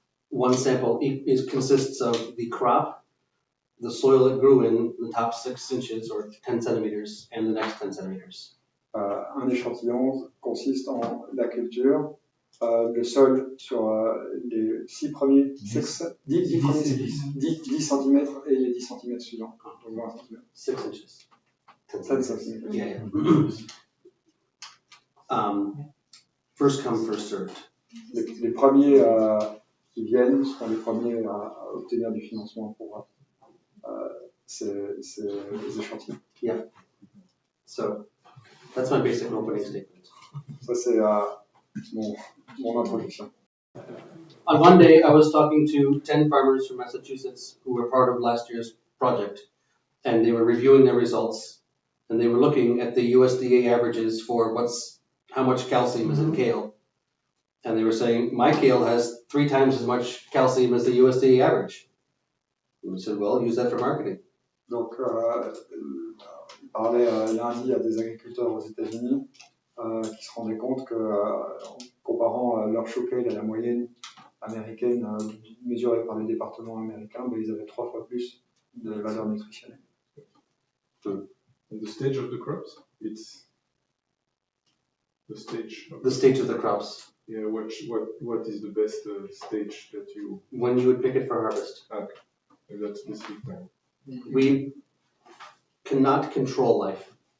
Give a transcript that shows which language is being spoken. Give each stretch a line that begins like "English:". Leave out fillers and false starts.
English: One sample consists of the crop, the soil it grew in, the top 6 inches or 10 centimeters, and the next 10 centimeters.
French: Un échantillon consiste en la culture, le sol sur les 10 premiers 10 cm et les 10 cm suivants. Donc 20 cm.
English: 6 inches.
French: 10 cm.
English: Yeah. First come, first served.
French: Les premiers qui viennent seront les premiers à obtenir du financement pour ces échantillons.
English: Yeah. So that's my basic opening statement.
French: Ça, c'est mon introduction.
English: On one day, I was talking to 10 farmers from Massachusetts who were part of last year's project, and they were reviewing their results, and they were looking at the USDA averages for how much calcium is in kale. And they were saying, my kale has 3 times as much calcium as the USDA average. And we said, well, use that for marketing.
French: Donc, il parlait lundi à des agriculteurs aux États-Unis qui se rendaient compte que, en comparant leur show kale à la moyenne américaine mesurée par les départements américains, ils avaient 3 fois plus de valeur nutritionnelle.
English: And the stage of the crops, it's the stage of the crops. Yeah, what is the best stage that you? When you would pick it for harvest. Okay, and that's specific time. We cannot control life.